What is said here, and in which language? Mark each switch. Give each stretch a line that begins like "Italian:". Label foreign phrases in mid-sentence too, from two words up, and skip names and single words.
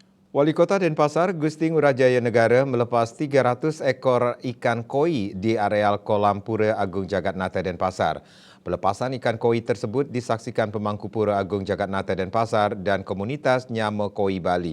Indonesian: Wali Kota Denpasar, Gusti Ngurah Negara melepas 300 ekor ikan koi di areal kolam Pura Agung Jagatnata Denpasar. Pelepasan ikan koi tersebut disaksikan pemangku Pura Agung Jagatnata Denpasar dan komunitas Nyama Koi Bali.